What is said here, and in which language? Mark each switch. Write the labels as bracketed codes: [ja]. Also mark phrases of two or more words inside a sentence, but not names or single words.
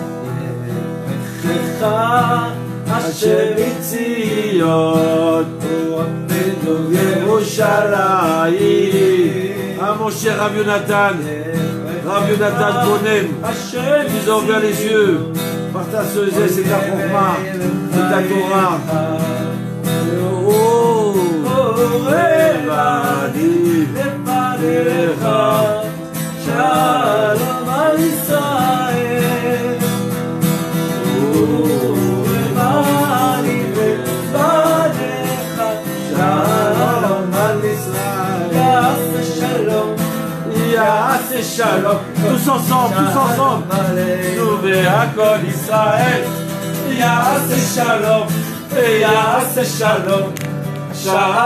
[he] השם ציון, ירושלים. [fr] Ah, mon cher Rav Yonatan Bonem, tu nous as ouvert les yeux par ta sagesse et ta chorma et ta Torah. Oh, Revadi, [he] שלום על ישראל. שלום על ישראל. יעשה שלום. [fr] Tous ensemble, tous ensemble. [he] Nous וכל ישראל. יעשה שלום. יעשה שלום.